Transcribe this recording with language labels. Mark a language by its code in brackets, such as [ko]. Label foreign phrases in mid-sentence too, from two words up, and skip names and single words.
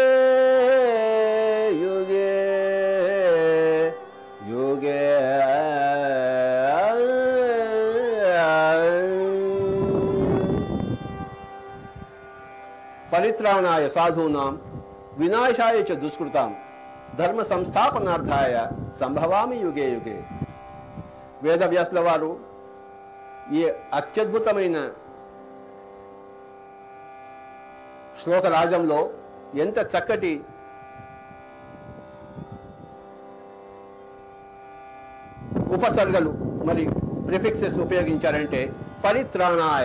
[sa] युगे युगे परित्राणाय साधूनां विनाशाय च दुष्कृतां धर्म संस्थापनार्थाय संभवामि युगे युगे. [te] వేదవ్యాసుల వారు ఈ అత్యద్భుతమైన శ్లోక రాజంలో ఎంత చక్కటి ఉపసర్గలు మరి ప్రిఫిక్సెస్ ఉపయోగించారంటే పరిత్రాణాయ.